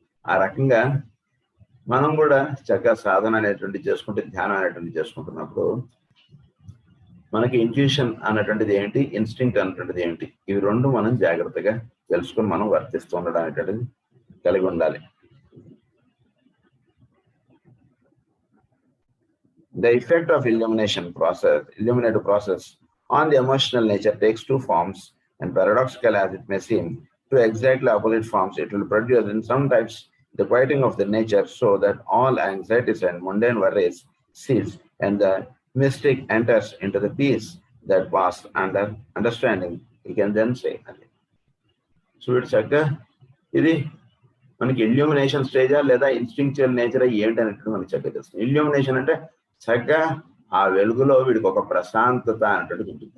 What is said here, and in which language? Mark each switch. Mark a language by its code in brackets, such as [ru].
[te] ఆ రకంగా మనం కూడా చక్కగా సాధన అనేటువంటి చేసుకుంటే ధ్యానం అనేటువంటి చేసుకుంటున్నప్పుడు మనకి ఇంట్యూషన్ అన్నటువంటిది ఏంటి, ఇన్స్టింక్ట్ అన్నటువంటిది ఏంటి, ఇవి రెండు మనం జాగ్రత్తగా తెలుసుకొని మనం వర్తిస్తూ ఉండడం అనేటువంటిది కలిగి ఉండాలి. [en] The effect of illuminative process on the emotional nature takes 2 forms, and paradoxical as it may seem, 2 exactly opposite forms. It will produce in some types the quieting of the nature so that all anxieties and mundane worries cease, and the mystic enters into the peace that passes under understanding. You can then say. So it's like [te] ఇది మనకి illumination స్టేజా లేదా instinctual nature ఏంటి అనేటువంటి మనకి చక్కగా తెలుస్తుంది. Illumination అంటే చక్కగా ఆ వెలుగులో వీడికి ఒక ప్రశాంతత అనేటువంటిది ఉంటుంది.